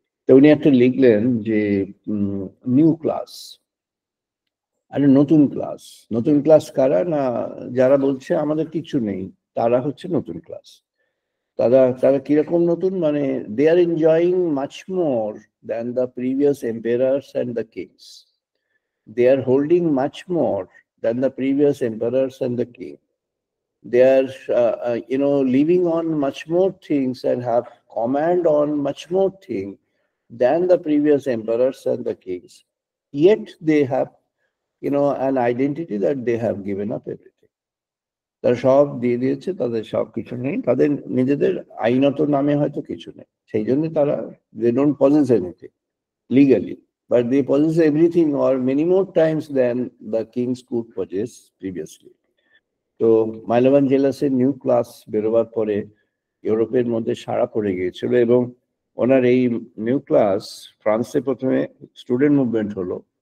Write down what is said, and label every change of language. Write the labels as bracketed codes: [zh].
[bn] তো উনি একটা লিখলেন যে নিউ ক্লাস, আরে নতুন ক্লাস। নতুন ক্লাস কারা? না, যারা বলছে আমাদের কিছু নেই, তারা হচ্ছে নতুন ক্লাস। তারা তারা কিরকম নতুন? মানে [en] They are enjoying much more than the previous empires and the kings. They are holding much more than the previous emperors and the king. They are, living on much more things and have command on much more things than the previous emperors and the kings. Yet they have, an identity that they have given up everything. [bn] তারা সব দিয়ে দিয়েছে, তাদের সব কিছু নেই, তাদের নিজেদের আইনত নামে হয়তো কিছু নেই, সেই জন্য তারা [en] they don't possess anything legally. But they possess everything or many more times than the kings could possess previously. [bn] তো মাইলোভান জেলাসের নিউ ক্লাস বেরোবার পরে ইউরোপের মধ্যে সাড়া পড়ে গিয়েছিল, এবং ওনার এই নিউ ক্লাস ফ্রান্সে প্রথমে স্টুডেন্ট মুভমেন্ট হলো।